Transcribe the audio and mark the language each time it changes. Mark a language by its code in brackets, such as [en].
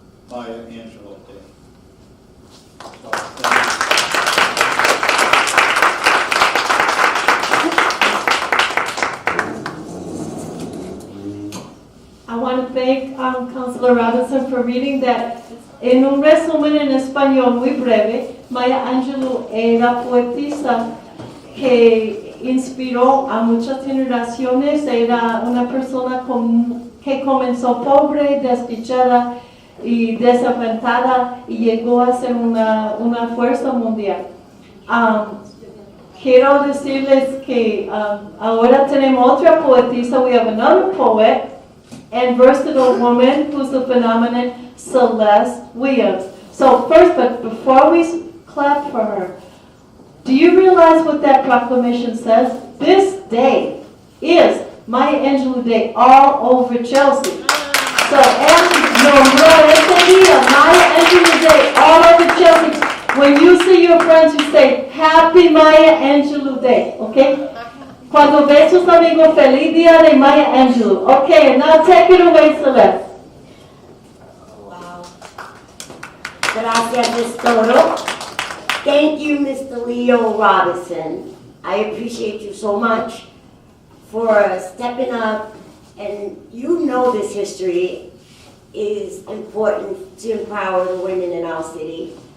[en] Maya Angelou Day. So, I want to thank Councilor Robinson for reading that. [es] En un resumen en español muy breve, Maya Angelou era poetisa que inspiró a muchas generaciones. Era una persona que comenzó pobre, desdichada y desaventada y llegó a ser una fuerza mundial. Quiero decirles que ahora tenemos otra poetisa. [en] We have another poet and versatile woman who's the phenomenon Celeste Williams. So first, but before we clap for her, do you realize what that proclamation says? This day is Maya Angelou Day all over Chelsea. So, [es] este día, [en] Maya Angelou Day all over Chelsea. When you see your friends, you say, Happy Maya Angelou Day, okay? [es] Cuando ves tus amigos, feliz día de Maya Angelou. [en] Okay, and now take it away, Celeste. Wow. [es] Gracias, Ms. Toro. [en] Thank you, Mr. Leo Robinson. I appreciate you so much for stepping up, and you know this history is important to empower the women in our city.